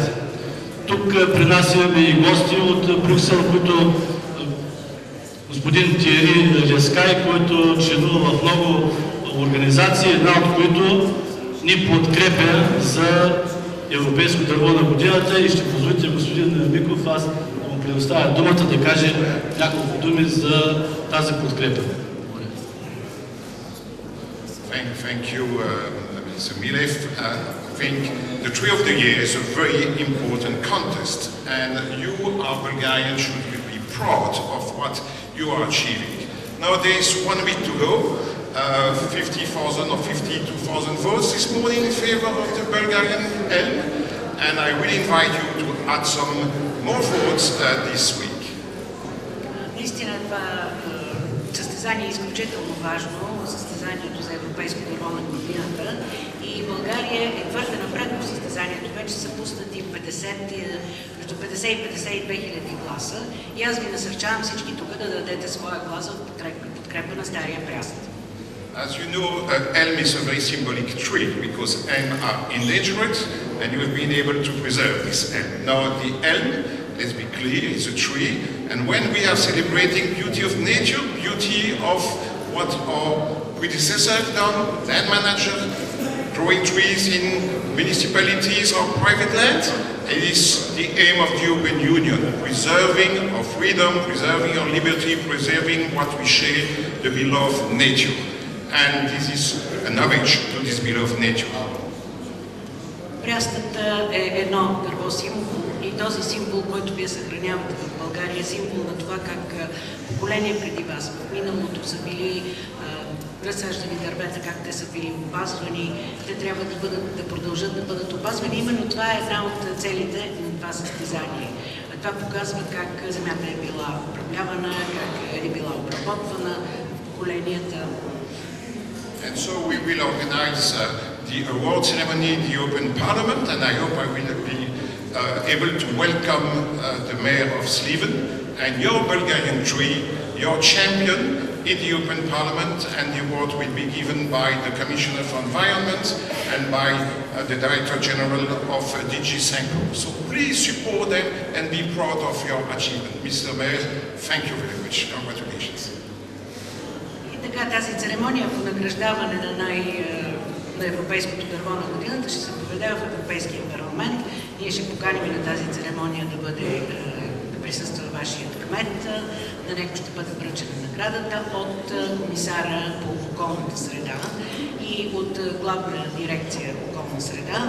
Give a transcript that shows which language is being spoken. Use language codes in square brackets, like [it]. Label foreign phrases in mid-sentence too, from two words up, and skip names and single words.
[bg] Тук при нас имаме и гости от Брюксел, които господин Тиери Лескай, който членува в много организации, една от които ни подкрепя за европейско дърво на годината и ще позволите господин Миков, аз да му предоставя думата да каже няколко думи за тази подкрепа. [en] Thank you, Mr. Milev. I think the Tree of the Year is a very important contest, and you, our Bulgarians, should be proud of what you are achieving. Now there is 1 week to go. 50,000 or 52,000 votes this morning in favor of the Bulgarian elm, and I will invite you to add some more votes this week. [bg] Наистина това състезание е изключително важно, състезанието за европейско дърво на годината, и България е твърде напред в състезанието. Вече са пуснати между 50 и 52 хиляди гласа и аз ви насърчавам всички тук да дадете своя глас в подкрепа на Стария Бряст. [en] As you know, elm is a very symbolic tree because elm are endangered and you have been able to preserve this elm. Now the elm, let's be clear, is a tree, and when we are celebrating beauty of nature, beauty of what our predecessors have done, land manager, growing trees in municipalities or private land, it is the aim of the European Union, preserving our freedom, preserving our liberty, preserving what we share, the beloved nature. And this is an homage to this beloved nature. [bg] Брястът е едно дърво символ и този символ, който вие съхранявате в България, е символ на това как поколения преди вас в миналото са били разсаждани дървета, как те са били опазвани, те трябва да продължат да бъдат опазвани. Именно това е една от целите на това състезание. Това показва как земята е била управлявана, как е била обработвана в поколенията. [en] And so we will organize the award ceremony in the European Parliament, and I hope I will be able to welcome the Mayor of Sliven and your Bulgarian tree, your champion in the European Parliament, and the award will be given by the Commissioner for Environment and by the Director General of DG Sanko. So please support them and be proud of your achievement. Mr. Mayor, thank you very much. Congratulations. [bg] Тази церемония по награждаване на европейското дърво на годината ще се проведе в Европейския парламент. Ние ще поканим на тази церемония да присъства вашият кмет. На него ще бъде връчена наградата от комисара по околната среда и от главна дирекция околна среда.